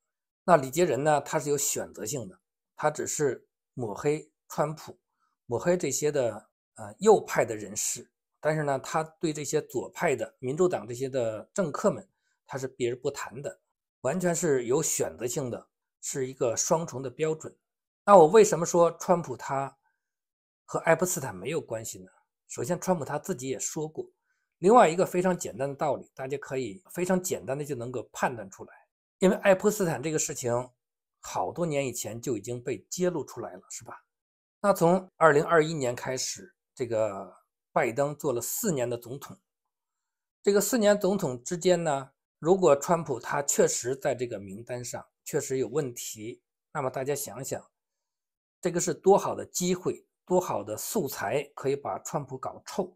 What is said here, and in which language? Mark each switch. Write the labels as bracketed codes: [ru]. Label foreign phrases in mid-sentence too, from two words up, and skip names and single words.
[zh] 那李杰仁呢，他是有選擇性的，他只是抹黑川普，抹黑這些的右派的人士，但是呢，他对这些左派的民主党这些的政客们，他是避而不談的，完全是有選擇性的，是一個雙重的標準。那我为什麼說川普他和愛泼斯坦沒有關係呢？首先，川普他自己也說過，另外一個非常簡單的道理，大家可以非常簡單的就能夠判斷出來，因為愛潑斯坦這個事情好多年以前就已經被揭露出來了，是吧？那從2021年開始，這個拜登做了4年的總統，這個4年總統之間呢，如果川普他確實在這個名單上確實有問題，那麼大家想想，這個是多好的機會，多好的素材可以把川普搞臭。